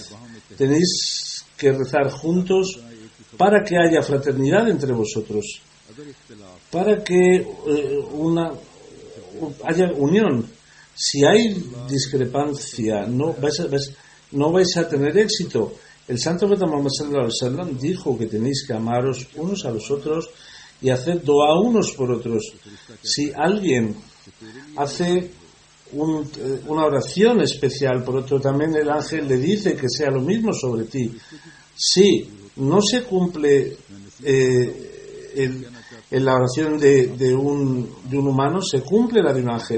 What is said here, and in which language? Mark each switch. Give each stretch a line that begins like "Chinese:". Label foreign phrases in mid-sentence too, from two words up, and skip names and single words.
Spanish: Tenéis que rezar juntos para que haya fraternidad entre vosotros, para que haya unión. Si hay discrepancia, no vais a tener éxito. El Santo Profeta Muhammad
Arabic: صلى الله عليه وسلم
Spanish: dijo que tenéis que amaros unos a los otros y hacer dua unos por otros. Si alguien hace una oración especial por otro, también el ángel le dice que sea lo mismo sobre ti. Si no se cumple en la oración de un humano, se cumple la de un ángel.